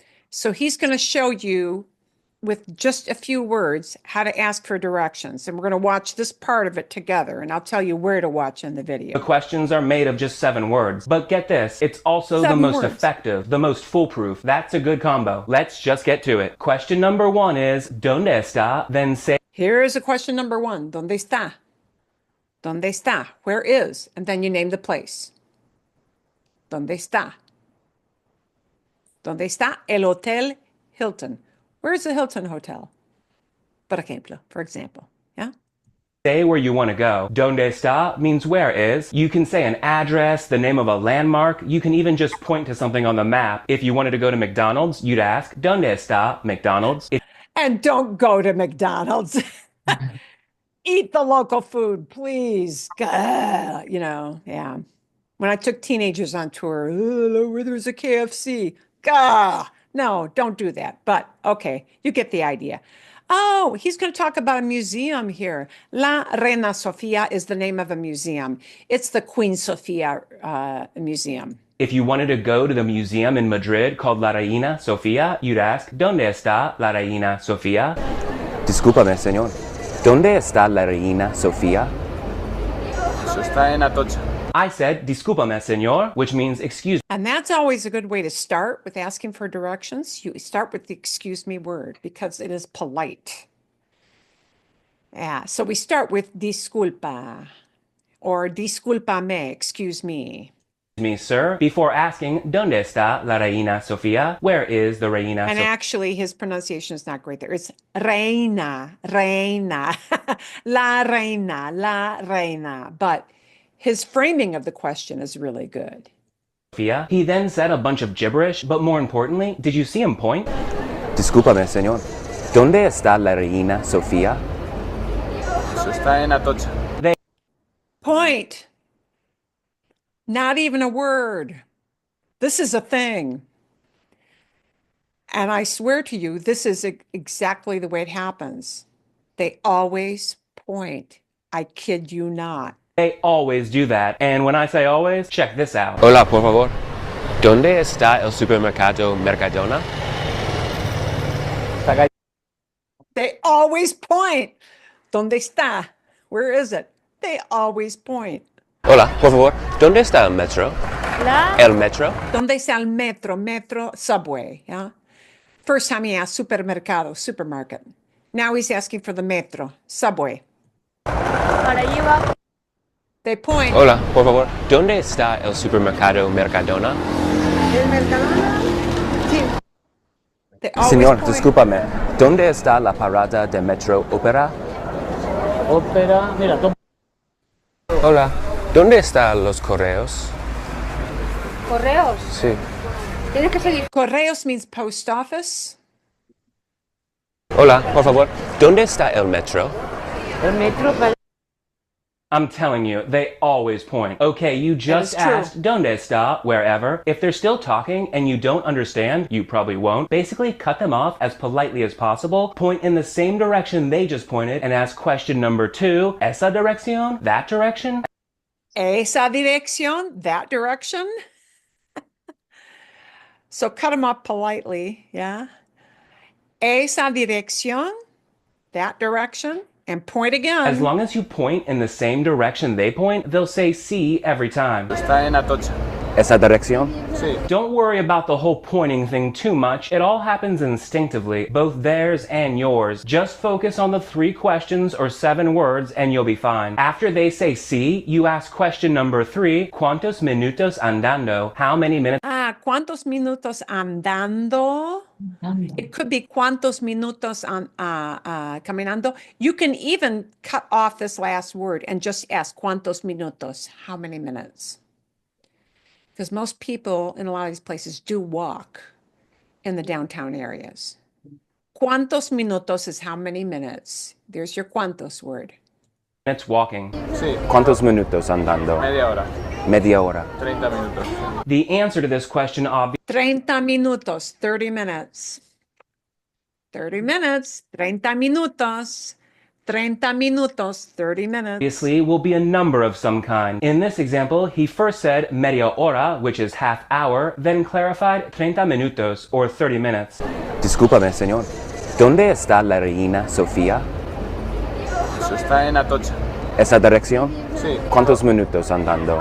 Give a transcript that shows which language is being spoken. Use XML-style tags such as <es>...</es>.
<en>So he's going to show you with just a few words how to ask for directions. And we're going to watch this part of it together, and I'll tell you where to watch in the video. The questions are made of just 7 words. But get this, it's also the most effective, the most foolproof. That's a good combo. Let's just get to it. Question number 1 is,</en> <es>¿Dónde está?</es> <en>Then say... Here is a question number 1.</en> <es>¿Dónde está? ¿Dónde está?</es> <en>Where is? And then you name the place.</en> <es>¿Dónde está? ¿Dónde está el Hotel Hilton?</es> <en>Where's the Hilton Hotel? For example, yeah? Say where you want to go.</en> <es>¿Dónde está?</es> <en>Means where is. You can say an address, the name of a landmark. You can even just point to something on the map. If you wanted to go to McDonald's, you'd ask,</en> <es>¿Dónde está McDonald's?</es> <en>And don't go to McDonald's. Eat the local food, please. You know, yeah. When I took teenagers on tour, where there's a KFC. No, don't do that. But okay, you get the idea. Oh, he's going to talk about a museum here. La Reina Sofia is the name of a museum. It's the Queen Sofia Museum. If you wanted to go to the museum in Madrid called La Reina Sofia, you'd ask,</en> <es>¿Dónde está la Reina Sofia? Discúlpame, señor. ¿Dónde está la Reina Sofia? Eso está en Atocha.</es> <en>I said,</en> <es>discúlpame, señor,</es> <en>which means excuse. And that's always a good way to start with asking for directions. You start with the excuse me word because it is polite. Yeah, so we start with disculpa or discúlpame, excuse me. Me, sir, before asking,</en> <es>¿Dónde está la Reina Sofia?</es> <en>Where is the Reina And actually, his pronunciation is not great there. It's reina, reina, la reina. But his framing of the question is really good. Sofia? He then said a bunch of gibberish, but more importantly, did you see him point?</en> <es>Discúlpame, señor. ¿Dónde está la Reina Sofia? Eso está en Atocha.</es> <en>They Point. Not even a word. This is a thing. And I swear to you, this is exactly the way it happens. They always point. I kid you not. They always do that. And when I say always, check this out.</en> <es>Hola, por favor. ¿Dónde está el supermercado Mercadona?</es> <en>They always point.</en> <es>¿Dónde está?</es> <en>Where is it? They always point.</en> <es>Hola, por favor. ¿Dónde está el metro? El metro? ¿Dónde está el metro? Metro,</es> <en>subway. Yeah. First time he asked supermercado, supermarket. Now he's asking for the metro, subway.</en> <es>Para allí va.</es> <en>They point.</en> <es>Hola, por favor. ¿Dónde está el supermercado Mercadona? ¿El Mercadona?</es> <en>Sí. They always</en> <es>Señor,</es> <en>point.</en> <es>discúlpame. ¿Dónde está la parada de metro Ópera? Ópera, mira, toma. Hola. ¿Dónde están los correos? ¿Correos? Sí. Tienes que seguir.</es> <en>Correos means post office.</en> <es>Hola, por favor. ¿Dónde está el metro? El metro para...</es> <en>I'm telling you, they always point. Okay, you just That is true. asked</en> <es>¿Dónde está?</es> <en>Wherever. If they're still talking and you don't understand, you probably won't. Basically, cut them off as politely as possible, point in the same direction they just pointed, and ask question number 2,</en> <es>¿Esa dirección?</es> <en>That direction?</en> <es>Esa dirección,</es> <en>that direction. So cut them off politely, yeah.</en> <es>Esa dirección,</es> <en>that direction, and point again. As long as you point in the same direction they point, they'll say sí every time.</en> <es>Está en Atocha. ¿Esa dirección? Sí.</es> <en>Don't worry about the whole pointing thing too much. It all happens instinctively, both theirs and yours. Just focus on the 3 questions or 7 words and you'll be fine. After they say sí, you ask question number 3,</en> <es>¿Cuántos minutos andando?</es> <en>How many minutes?</en> <es>¿Cuántos minutos andando?</es> <en>It could be</en> <es>cuántos minutos caminando.</es> <en>You can even cut off this last word and just ask</en> <es>cuántos minutos,</es> <en>how many minutes? Because most people in a lot of these places do walk in the downtown areas.</en> <es>Cuántos minutos</es> <en>is how many minutes. There's your cuántos word. Minutes walking.</en> <es>Sí. ¿Cuántos minutos andando? Media hora. Media hora. 30 minutos.</es> <en>The answer to this question obviously</en> <es>30 minutos,</es> <en>30 minutes. 30 minutes, 30 minutos.</en> <es>30 minutos,</es> <en>30 minutes. will be a number of some kind. In this example, he first said media hora, which is half hour, then clarified 30 minutos, or 30 minutes.</en> <es>Discúlpame, señor. ¿Dónde está la reina Sofía? Eso está en Atocha. ¿Esa dirección? Sí. ¿Cuántos minutos andando?</es>